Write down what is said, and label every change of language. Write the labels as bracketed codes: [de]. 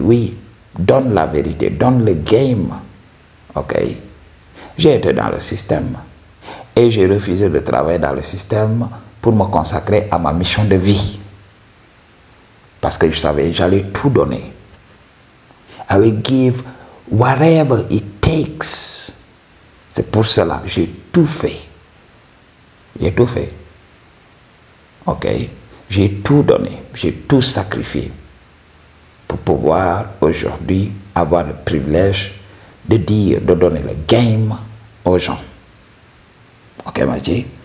[fr] Oui, donne la vérité, donne le game. Ok. J'ai été dans le système. Et j'ai refusé de travailler dans le système pour me consacrer à ma mission de vie. Parce que je savais, j'allais tout donner. [en] I will give whatever it takes. [fr] C'est pour cela que j'ai tout fait. J'ai tout fait. Ok. J'ai tout donné. J'ai tout sacrifié. Pour pouvoir aujourd'hui avoir le privilège de dire, de donner le game aux gens. Ok, Maji?